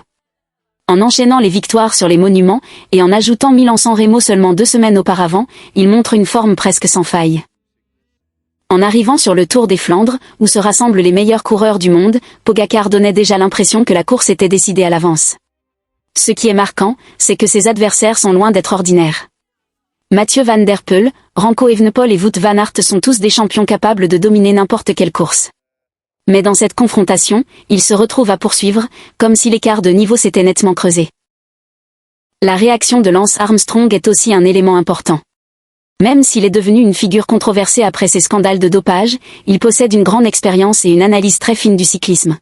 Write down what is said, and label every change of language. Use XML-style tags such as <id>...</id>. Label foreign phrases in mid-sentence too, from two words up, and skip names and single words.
<fr>En enchaînant les victoires sur les monuments, et en ajoutant Milan-San Remo seulement 2 semaines auparavant, il montre une forme presque sans faille. En arrivant sur le Tour des Flandres, où se rassemblent les meilleurs coureurs du monde, Pogačar donnait déjà l'impression que la course était décidée à l'avance. Ce qui est marquant, c'est que ses adversaires sont loin d'être ordinaires. Mathieu Van Der Poel, Remco Evenepoel et Wout van Aert sont tous des champions capables de dominer n'importe quelle course. Mais dans cette confrontation, ils se retrouvent à poursuivre, comme si l'écart de niveau s'était nettement creusé. La réaction de Lance Armstrong est aussi un élément important. Même s'il est devenu une figure controversée après ses scandales de dopage, il possède une grande expérience et une analyse très fine du cyclisme.</fr>